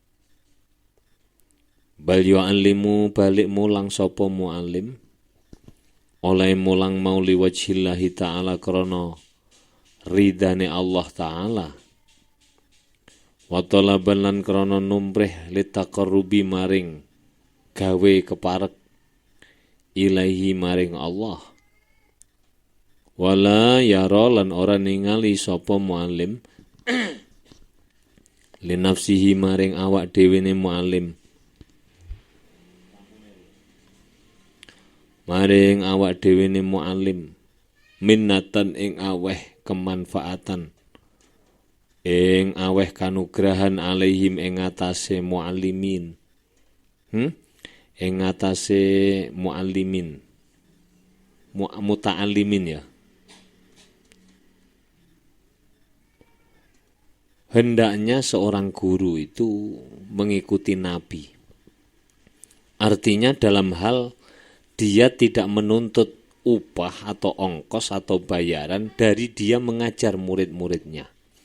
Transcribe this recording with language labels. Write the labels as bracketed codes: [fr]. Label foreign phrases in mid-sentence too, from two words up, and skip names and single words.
[ar] Bal yu'allimu [jv] balik mulang sapa muallim oleh mulang mau [ar] liwajhillahi ta'ala [jv] krana ridane Allah ta'ala. [ar] Wa talaban [jv] lan krana numrih litaqarrubi maring gawe keparek ilaihi maring Allah. [ar] Wala yara [jv] lan ora ningali sapa muallim [ar] li nafsihi [jv] maring awak dhewene muallim, maring awak dhewene muallim minnatan ing aweh kemanfaatan, ing aweh kanugrahan alaihim ing atase muallimin, ing atase muallimin, muta'allimin ya. [id] Hendaknya seorang guru itu mengikuti Nabi. Artinya dalam hal dia tidak menuntut upah atau ongkos atau bayaran dari dia mengajar murid-muridnya.